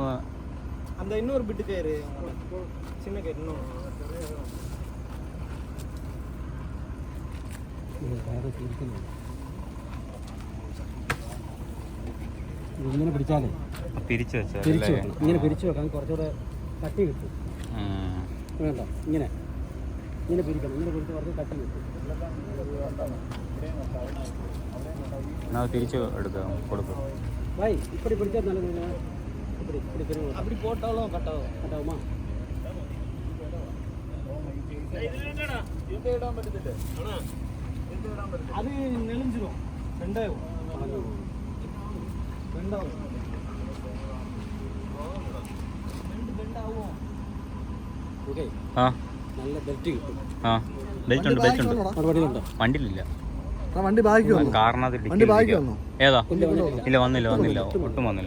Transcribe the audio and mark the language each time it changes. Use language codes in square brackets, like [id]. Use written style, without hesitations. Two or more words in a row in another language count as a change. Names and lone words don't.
[ta] அந்த இன்னொரு பிட் கயிறு சின்ன கயிறு இன்னும் [ml] ഇങ്ങനെ പിടിച്ചാലേ തിരിച്ചു വെച്ചാൽ ഇങ്ങനെ പിരിച്ചു വെക്കാൻ കുറച്ചുകൂടെ കട്ടി കിട്ടും. വേണ്ട ഇങ്ങനെ പിരിക്കണം. ഇങ്ങനെ പിടിച്ച് കുറച്ച് കട്ടി കിട്ടും. എന്നാൽ തിരിച്ച് എടുക്കാം കൊടുക്കും. [ta] भाई இப்படி பிடிச்சா நல்லது. இப்படி இப்படி பெரிய அப்படி போட்டாலும் கட்டாகுமா? அது நெளிஞ்சிரும். ரெண்டாகும். [ml] ഓക്കെ. ആ നല്ല ബെൽറ്റ് കിട്ടും. ആ ബെൽറ്റ് ഉണ്ട്. വണ്ടിയിലുണ്ടോ? വണ്ടിയിലില്ല. വണ്ടി ബാക്കി കാറിനകത്ത് ഏതാ? ഇല്ല വന്നില്ല ഒട്ടും വന്നില്ല.